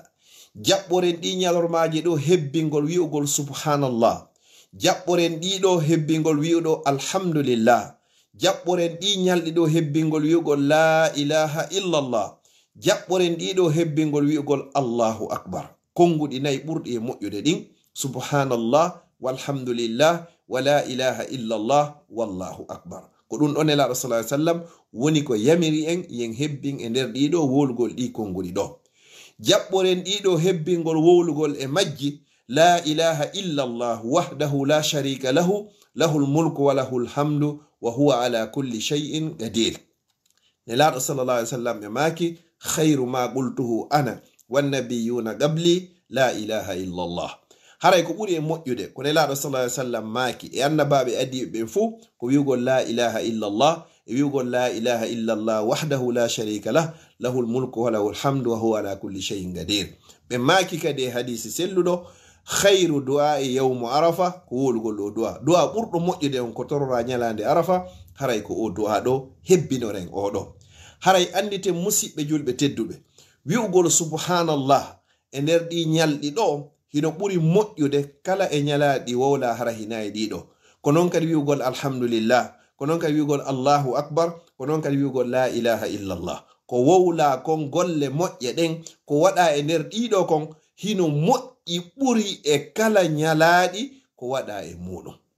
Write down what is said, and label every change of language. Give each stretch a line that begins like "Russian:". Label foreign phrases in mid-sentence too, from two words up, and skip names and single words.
Fula: jaɓɓoren ɗi ñalormaji ɗo hebbingol wi'ugol subhanallah jaɓɓoren ɗi ɗo hebbingol wi'uɗo alhamdulillah jaɓɓoren ɗi ñalɗi ɗo hebbingol wi'ugol
Arabic: لا إله
Fula: illallah jaɓɓoren ɗi ɗo hebbingol wi'ugol allahu akbar konguɗi nayi ɓurɗi e moƴƴude ɗin
Arabic: سبحان الله والحمد لله ولا إله إلا الله والله أكبر
Fula: ko ɗum ɗon nelaɗo
Arabic: صلى الله عليه وسلم
Fula: woni ko yamiri en yen hebbin e nder ɗiɗo wowlugol ɗi konguɗi ɗo jaɓɓoren ɗiɗo hebbingol wowlugol e majji
Arabic: لا إله إلا الله وحده لا شريك له له الملك وله الحمد وهو على كل شيء قدير
Fula: nelaɗo
Arabic: صلى الله عليه وسلم
Fula: e maki
Arabic: خير ما قلت أنا والنبيون من قبلي لا إله إلا الله
Fula: haray ko ɓuri e moƴƴude ko nelaɗo
Arabic: صلى الله عليه وسلم
Fula: maaki e annabaɓe adiɓe fuu ko wi'ugol
Arabic: لا إله إلا الله
Fula: e wi'ugol
Arabic: لا إله إلا الله وحده لا شريك له له الملك وله الحمد وهو على كل شيء قدير
Fula: ɓe maaki kadi e hadisi selluɗo khairu du'a e
Arabic: يوم عرفة
Fula: ko wolugol ɗo du'a ɓurɗo moƴƴude on ko torora ñalande arafa haray ko o du'a ɗo hebbinoren oɗo haray andite musidɓe julɓe tedduɓe wi'ugol subhanallah e nder ɗi ñalɗi ɗo hino ɓuri moƴƴude kala e ñalaɗi wowla hara hinayi ɗiɗo ko noon kadi wi'ugol alhamdulillah ko noon kadi wi'ugol
Arabic: الله أكبر
Fula: ko noon kadi wi'ugol
Arabic: لا إله إلا الله
Fula: ko wowla kon golle moƴƴe ɗen ko waɗa e nder ɗiɗo kon hino moƴƴi ɓuri e kala ñalaɗi ko waɗa e muɗum